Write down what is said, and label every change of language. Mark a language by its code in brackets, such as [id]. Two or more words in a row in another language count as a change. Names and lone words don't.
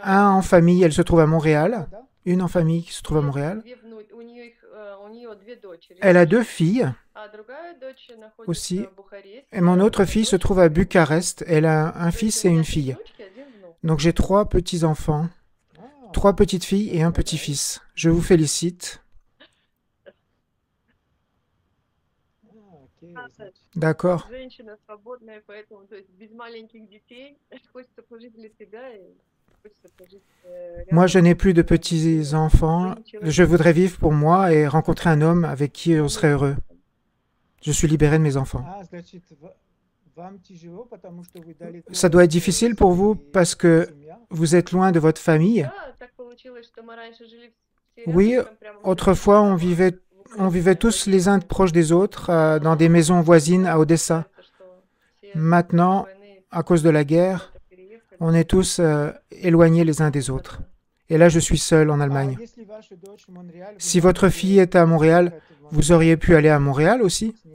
[fr] Un en famille, elle se trouve à Montréal. Une en famille qui se trouve à Montréal. [ru] У нее две дочери. [fr] Elle a 2 filles [ru] А другая дочь находится [fr] aussi. [ru] в Бухаресте. [fr] Et mon autre fille se trouve à Bucarest. Elle a un [ru] То есть [fr] fils [ru] у [fr] et [ru] меня [fr] une [ru] три [fr] fille. [ru] дочки, один внук. [fr] Donc j'ai 3 petits-enfants, 3 petites filles et un petit-fils. Je vous félicite. D'accord. [ru] Женщина свободная, поэтому то есть без маленьких детей хочется пожить для себя и хочется пожить [fr] Moi, [ru] рядом [fr] je n'ai plus de [ru] с [fr] petits-enfants. [ru] другим [fr] Je [ru] человеком. [fr] voudrais vivre pour moi et rencontrer un homme avec qui on serait heureux. Je suis libéré de mes enfants. Ça doit être difficile pour vous parce que vous êtes loin de votre famille. [ru] Да, так получилось, что мы раньше жили все [fr] Oui, [ru] рядышком, прямо в [fr] autrefois, on [ru] Одессе, [fr] vivait tous les uns proches des autres dans des maisons voisines à Odessa. Maintenant, à cause de la guerre, on est tous éloignés les uns des autres. Et là, je suis seul en Allemagne. Si votre fille était à Montréal, vous auriez pu aller à Montréal aussi?